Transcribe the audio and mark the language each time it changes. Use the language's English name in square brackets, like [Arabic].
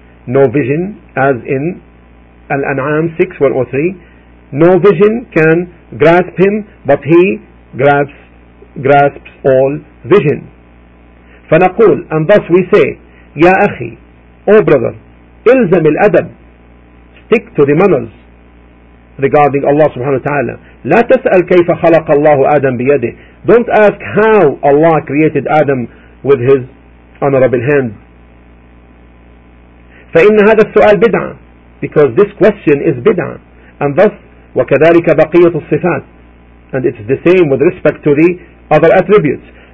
[English] No vision, as in Al-An'am 6:103, no vision can grasp him, but he grasps all vision. [Arabic] فنقول, [English] and thus we say, [Arabic] يا أخي, [English] O brother, [Arabic] إلزم الأدب, [English] stick to the manners regarding Allah subhanahu wa ta'ala. [Arabic] لا تسأل كيف خلق الله آدم بيده. [English] Don't ask how Allah created Adam with his honorable hand. [Arabic] فإن هذا السؤال بدعة, [English] because this question is bid'ah. And thus, [Arabic] وكذلك بقية الصفات, [English] and it's the same with respect to the other attributes.